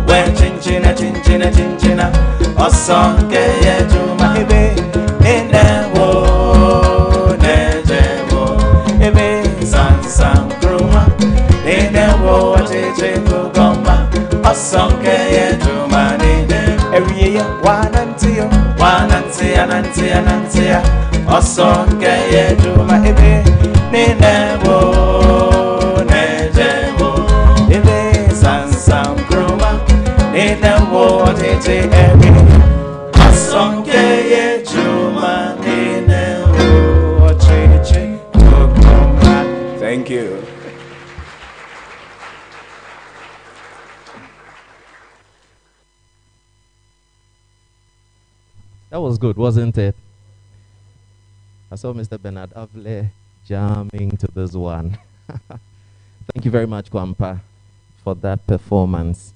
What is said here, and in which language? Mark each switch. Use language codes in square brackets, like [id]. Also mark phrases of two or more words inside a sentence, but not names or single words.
[ak] Osonke ye juma ebe nene wo neje wo ebe san kroma. Nene wo acheche kugoma. Osonke ye juma nene [en] every year [ak] wanantia. Osonke ye juma ebe nene wo neje wo ebe san kroma. Nene wo acheche ebe Osonke ye juma nene wo acheche kugoma. [en] Thank you. That was good, wasn't it? I saw Mr. Bernard Avle jamming to this one. Thank you very much, Kwampa, for that performance.